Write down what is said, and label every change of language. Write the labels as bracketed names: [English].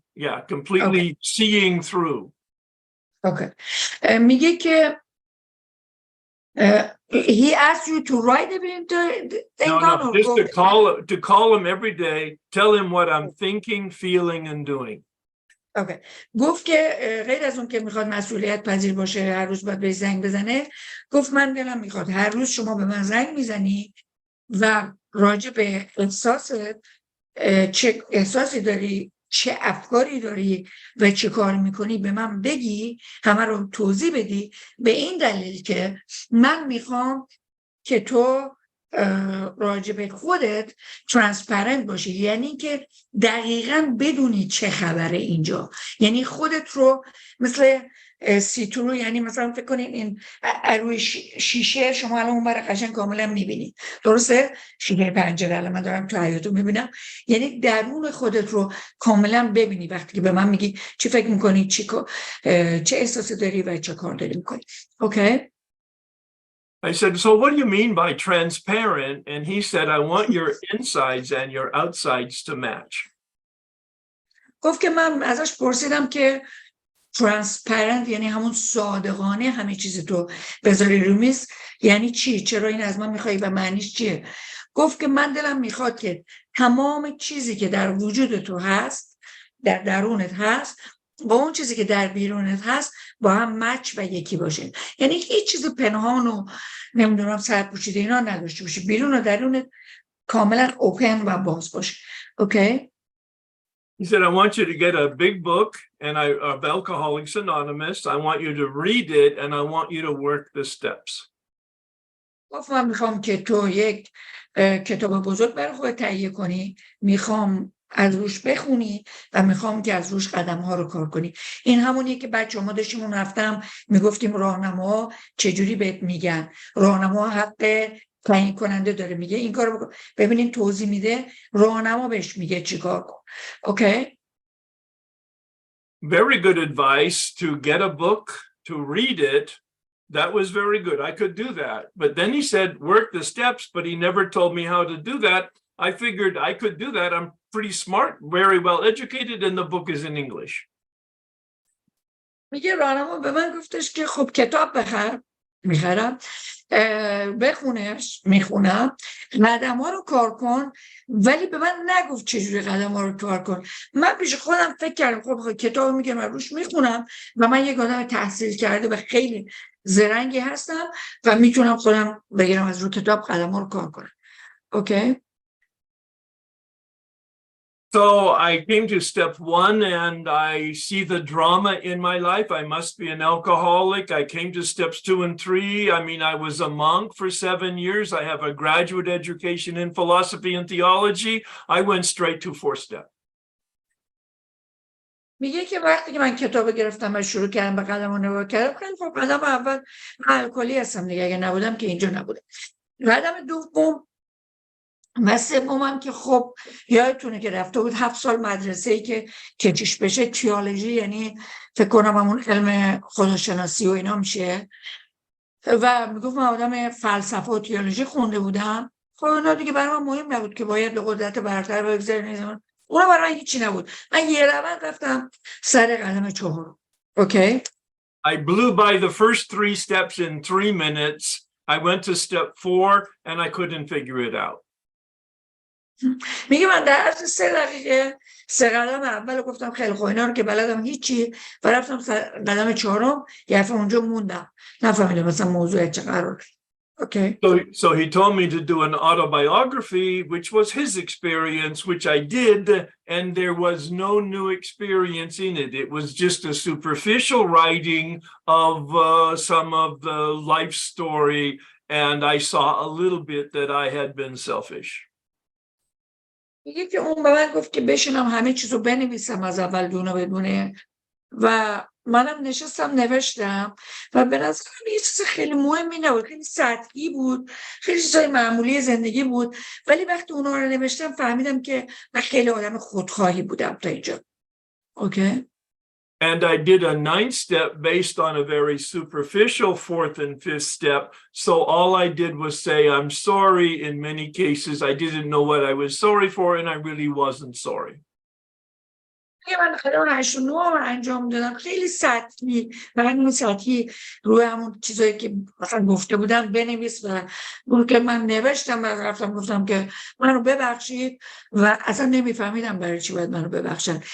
[English] Yeah, completely seeing through. Okay. [Persian] میگه که [English] he asked you to write everything down? No, just to call him every day, tell him what I'm thinking, feeling, and doing. Okay. [Persian] گفت که غیر از اون که میخواد مسئولیت پذیر باشه، هر روز باید به زنگ بزنه، گفت من دلم میخواد هر روز شما به من زنگ میزنی و راجع به احساست، چه احساسی داری، چه افکاری داری و چه کار میکنی به من بگی، همه رو توضیح بدی، به این دلیل که من میخوام که تو راجع به خودت ترانسپرنت باشی، یعنی که دقیقاً بدونی چه خبره اینجا، یعنی خودت رو مثل سیترو، یعنی مثلا فکر کنین این روی شیشه شما الان اون برای قشنگ کاملا میبینید، درسته؟ شیشه پنجره الان من دارم تو حیاطو میبینم، یعنی درون خودت رو کاملا ببینی وقتی که به من میگی چی فکر میکنی، چه احساسی داری و چه کار داری میکنی. [English] Okay? I said, so what do you mean by transparent? And he said, I want your insides and your outsides to match. [Persian] گفت که من ازش پرسیدم که ترانسپرنت یعنی همون صادقانه همه چیز تو بذاری رو میز یعنی چی؟ چرا این از من میخوایی و معنیش چیه؟ گفت که من دلم میخواد که تمام چیزی که در وجود تو هست، در درونت هست، با اون چیزی که در بیرونت هست با هم مچ و یکی باشه، یعنی هیچ چیز پنهان و نمیدونم سرپوشیده اینا نداشته باشه، بیرون و درونت کاملا اوپن و باز باشه. [English] Okay? He said, I want you to get a big book of Alcoholics Anonymous. I want you to read it and I want you to work the steps. [Persian] گفت من میخوام که تو یک کتاب بزرگ برای خودت تهیه کنی، میخوام از روش بخونی و میخوام که از روش قدم ها رو کار کنی. این همونیه که بچه ما داشتیم اون هفتم میگفتیم راهنما چجوری بهت میگن، راهنما حق تعیین کننده داره، میگه این کارو بکن، ببینین توضیح میده، راهنما بهش میگه چیکار کن. [English] Okay? Very good advice to get a book, to read it. That was very good. I could do that. But then he said, work the steps, but he never told me how to do that. I figured I could do that. I'm pretty smart, very well educated, and the book is in English. [Persian] میگه راهنما به من گفتش که خب کتاب بخر، میخرم، بخونش، میخونم، قدم ها رو کار کن، ولی به من نگفت چجوری قدم ها رو کار کن. من پیش خودم فکر کردم خب کتاب میگه من روش میخونم و من یک آدم تحصیل کرده و خیلی زرنگی هستم و میتونم خودم بگیرم از رو کتاب قدم ها رو کار کنم. اوکی؟ [English] So I came to step one and I see the drama in my life. I must be an alcoholic. I came to steps 2 and 3. I mean, I was a monk for 7 years. I have a graduate education in philosophy and theology. I went straight to 4 step. [Persian] میگه که وقتی که من کتاب گرفتم و شروع کردم به قدم رو نگاه کردم، خیلی خب قدم اول الکلی هستم دیگه، اگه نبودم که اینجا نبودم. قدم دوم و سومم که خب یادتونه که رفته بود 7 سال مدرسه‌ای که کشیش بشه، تئولوژی، یعنی فکر کنم همون علم خداشناسی و اینا میشه، و میگفت من آدم فلسفه و تئولوژی خونده بودم. خب اینا دیگه برای من مهم نبود که باید به قدرت برتر بگذاریم، اونا برای من هیچی نبود. من یه روند رفتم سر قدم 4. اوکی. [English] I blew by the first 3 steps in 3 minutes. I went to step 4 and I couldn't figure it out. [Persian] میگه من در عرض 3 دقیقه 3 قدم اول گفتم خیلی خوب، اینا رو که بلدم هیچی، و رفتم قدم 4 یه دفعه اونجا موندم، نفهمیدم مثلا موضوع چه قراره. [English] Okay. So he told me to do an autobiography, which was his experience, which I did, and there was no new experience in it. It was just a superficial writing of some of the life story, and I saw a little bit that I had been selfish. [Persian] میگه که اون به من گفت که بشینم همه چیزو بنویسم از اول دونه بدونه، و منم نشستم نوشتم و به نظرم یه چیز خیلی مهمی نبود، خیلی سطحی بود، خیلی چیزای معمولی زندگی بود، ولی وقتی اونا رو نوشتم فهمیدم که من خیلی آدم خودخواهی بودم تا اینجا. [English] Okay. And I did a 9th step based on a very superficial 4th and 5th step. So all I did was say, I'm sorry. In many cases, I didn't know what I was sorry for, and I really wasn't sorry. [Persian] من قدم 8 و 9 انجام دادم، خیلی سطحی، و همین سطحی روی همون چیزایی که مثلا گفته بودم بنویس، و اون که من نوشتم و رفتم گفتم که منو ببخشید، و اصلا نمیفهمیدم برای چی باید منو ببخشن.